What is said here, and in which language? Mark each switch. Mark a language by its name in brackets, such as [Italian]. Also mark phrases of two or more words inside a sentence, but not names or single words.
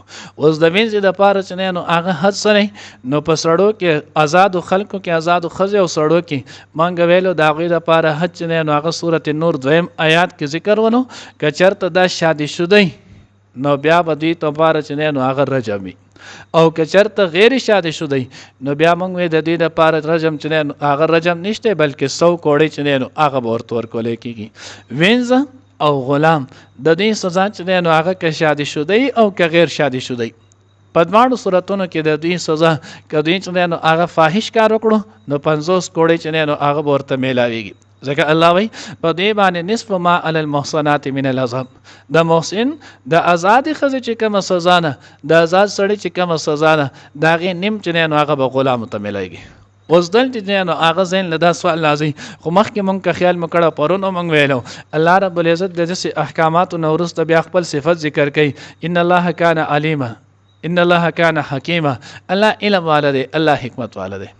[Pashto] اوس د وینځې دپاره چې دی نو هغه حد څه نو په سړو کې آزادو خلکو کې آزادو ښځې او سړو کې مونږ ویلو د هغوی دپاره حد چې دی نو هغه صورت نور 2 آیات کې ذکر ونو که چېرته دا شادي شدی نو بیا به دوی دپاره چې دی نو هغه رجم وي او که چرته غیر شادي شدی نو بیا موږ وی د دې لپاره رجم چې نه هغه رجم نشته بلکې 100 کوړې چې نه هغه ورته ورکول کېږي. وینځه او غلام د دې سزا چې نه هغه که شادي شدی او که غیر شادي شدی په دواړو صورتونو کې د دې سزا کدی چې نه هغه فاحش کار وکړو نو 50 کوړې چې نه هغه ورته میلاویږي. ځکه الله وایي په دې باندې [Arabic] نصف ما علی المحصنات من العذاب [Pashto] د محسن د آزاد ښځې چې کومه سزا نه د آزاد سړي چې کومه سزا نه د هغې نیم چې نه هغه به غلامو ته میلیږي. اوس دلته چې نه هغه ذهن له دا سوال راځي خو مخکې مونږ که خیال مو کړی پرون مونږ ویلو الله رب العزت د داسې احکاماتو نه وروسته بیا خپل صفت ذکر کوي [Arabic] ان الله کان علیما ان الله کان حکیما [Pashto] الله علم والا دی الله حکمت والا دی.